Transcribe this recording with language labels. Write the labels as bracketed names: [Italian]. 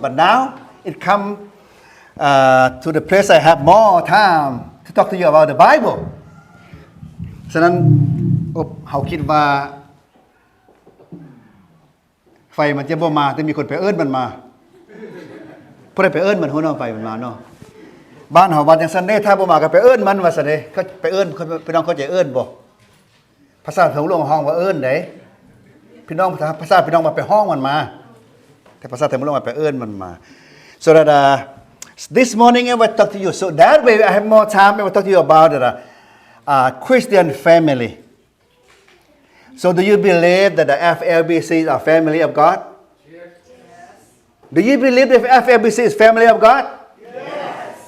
[English] But now it come to the place I have more time to talk to you about the Bible. [Thai] ฉะนั้นเขาคิดว่าไฟมันจะบ่มาแต่มีคนไปเอิ้นมันมาบ่ได้ไปเอิ้นมันหัวเนาะไฟมันมาเนาะบ้านเฮาบ้านจังซั่นเด้ถ้าบ่มาก็ไปเอิ้นมันว่าซั่นเด้เขาไปเอิ้นพี่น้องเข้าใจเอิ้นบ่ ภาษาทางหลวงห้องว่าเอิ้นเด้พี่น้องภาษาพี่น้องมาไปห้องมันมาแต่ภาษาทางหลวงมาไปเอิ้นมันมา [English] so that this morning I will talk to you so that way I have more time I will talk to you about the Christian family. So do you believe that the FLBC are family of God? Yes. Do you believe that FLBC is family of God? Yes.